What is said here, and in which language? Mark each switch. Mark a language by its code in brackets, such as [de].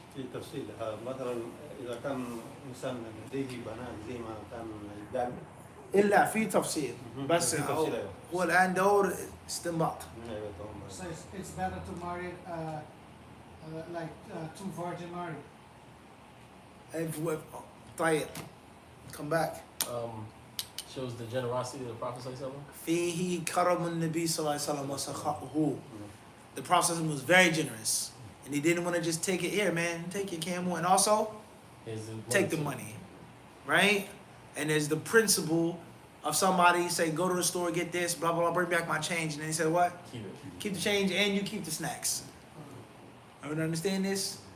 [ar] في تفصيل مثلا اذا كان انسان لديه بنات زي ما كان يدعي. الا في تفصيل بس هو الان دور استنباط. [en] So it's better to marry like 2 virgin married. [ar] طيب. [en] Come back. shows the generosity of the Prophet sallallahu alaihi wasallam. [ar] فيه كرم النبي صلى الله عليه وسلم وسخاؤه. [en] The Prophet was very generous. And he didn't want to just take it here, man. Take your camel and also take the money. Right? And there's the principle of somebody say, go to the store, get this, blah, blah, blah, bring back my change. And then he said, what? Keep it. Keep the change and you keep the snacks. Everyone understand this?